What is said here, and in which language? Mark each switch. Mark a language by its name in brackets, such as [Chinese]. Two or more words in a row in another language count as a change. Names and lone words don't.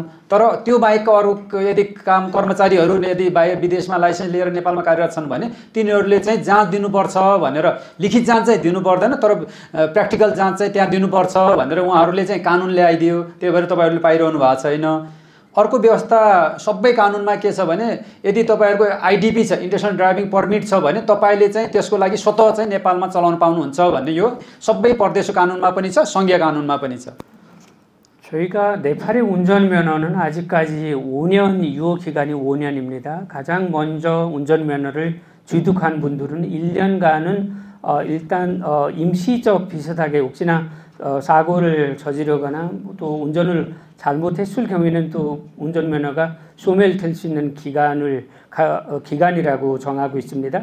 [Nepali] तर त्यो बाहेकको अरू यदि कर्मचारीहरू यदि बाहिर विदेशमा लाइसेन्स लिएर नेपालमा कार्यरत छन् भने तिनीहरूले चाहिँ जाँच दिनुपर्छ भनेर, लिखित जाँच चाहिँ दिनु पर्दैन तर प्र्याक्टिकल जाँच चाहिँ त्यहाँ दिनुपर्छ भनेर उहाँहरूले चाहिँ कानुन ल्याइदियो। त्यही भएर तपाईँहरूले पाइरहनु भएको छैन। अर्को व्यवस्था सबै कानुनमा के छ भने यदि तपाईँहरूको आइडिपी छ, [English] International Driving Permit [Nepali] छ भने तपाईँले चाहिँ त्यसको लागि स्वतः चाहिँ नेपालमा चलाउन पाउनुहुन्छ भन्ने यो सबै परदेशको कानुनमा पनि छ, सङ्घीय कानुनमा पनि छ। [Korean] 저희가 네팔의 운전면허는 아직까지 5년 유효 기간이 5년입니다. 가장 먼저 운전면허를 취득한 분들은 1년간은 일단 임시적 비슷하게 혹시나 사고를 저지르거나 또 운전을 잘못했을 경우에는 또 운전면허가 소멸될 수 있는 기간이라고 정하고 있습니다.